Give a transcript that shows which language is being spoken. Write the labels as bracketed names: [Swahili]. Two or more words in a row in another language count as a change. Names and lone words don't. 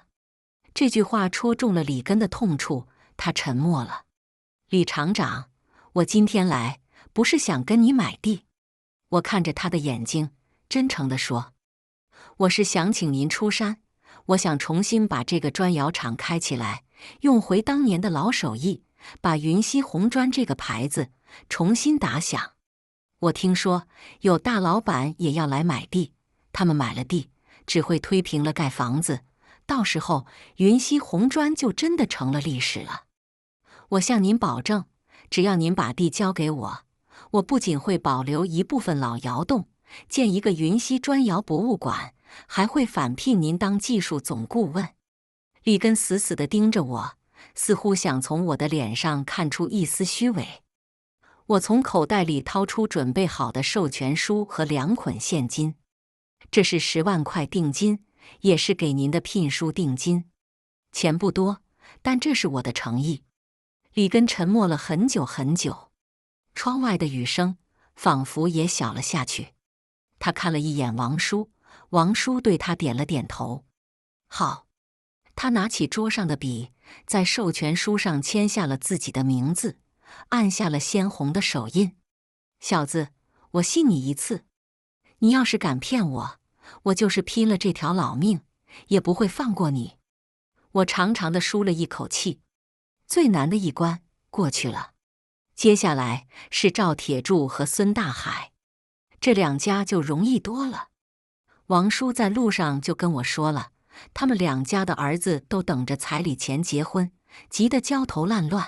[Chinese] 這句話戳中了李根的痛處，他沉默了。李廠長，我今天來不是想跟你買地。我看着他的眼睛，真誠地說，我是想請您出山，我想重新把這個磚窑廠開起來，用回當年的老手藝，把雲溪紅磚這個牌子重新打響。我聽說有大老闆也要來買地，他們買了地，只會推平了蓋房子，到時候雲溪紅磚就真的成了歷史了。我向您保證，只要您把地交給我，我不僅會保留一部分老窑洞，建一個雲溪磚窑博物館，還會返聘您當技術總顧問。李根死死地盯着我，似乎想從我的臉上看出一絲虛偽。我從口袋裡掏出準備好的授權書和2捆現金，這是10萬塊定金， 也是給您的聘書定金，錢不多，但這是我的誠意。” 里根沉默了很久很久，窗外的雨聲仿佛也小了下去。他看了一眼王叔，王叔對他點了點頭。好。他拿起桌上的筆，在授權書上簽下了自己的名字，按下了鮮紅的手印。小子，我信你一次，你要是敢騙我，我就是拼了這條老命，也不會放過你。我長長的舒了一口氣，最難的一關過去了，接下來是趙鐵柱和孫大海，這兩家就容易多了。王叔在路上就跟我說了，他們兩家的兒子都等着彩禮錢結婚，急得焦頭爛亂。